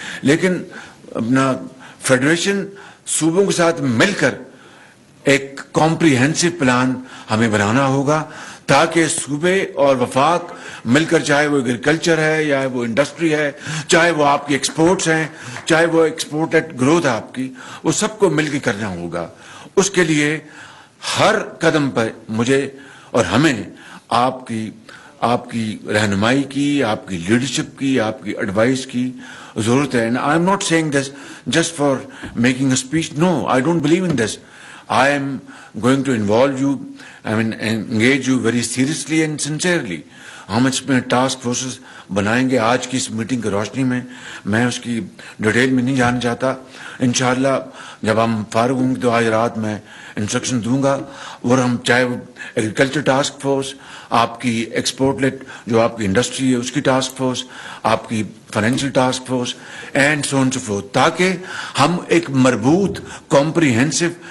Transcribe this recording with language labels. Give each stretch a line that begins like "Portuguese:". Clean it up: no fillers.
Urdu: لیکن اپنا فیڈریشن صوبوں کے ساتھ مل کر ایک کمپریہنسو پلان ہمیں بنانا ہوگا تاکہ صوبے اور وفاق مل کر، چاہے وہ ایگریکلچر ہے یا وہ انڈسٹری ہے، چاہے وہ آپ کی ایکسپورٹس ہیں، چاہے وہ ایکسپورٹڈ گروتھ ہے آپ کی، وہ سب کو مل کے کرنا ہوگا. اس کے لیے ہر قدم پر مجھے اور ہمیں آپ کی رہنمائی کی، آپ کی لیڈرشپ کی، آپ کی ایڈوائس کی ضرورت ہے.
English: I am not seeing this just for making a speech. No, I don't believe in this. I am going to involve you, engage you very seriously and sincerely.
Urdu: ہم اس میں ٹاسک فورسز بنائیں گے. آج کی اس meeting کی روشنی میں اس کی ڈیٹیل میں نہیں جانا چاہتا. انشاءاللہ جب ہم فارغ ہوں گے تو آج رات میں انسٹرکشن دوں گا. اور ہم چاہے وہ ایگریکلچر ٹاسک فورس، آپ کی ایکسپورٹ لیٹ جو آپ کی انڈسٹری ہے اس کی ٹاسک فورس، آپ کی financial task force and so on so forth, تاکہ ہم ایک مربوط کمپریہنسو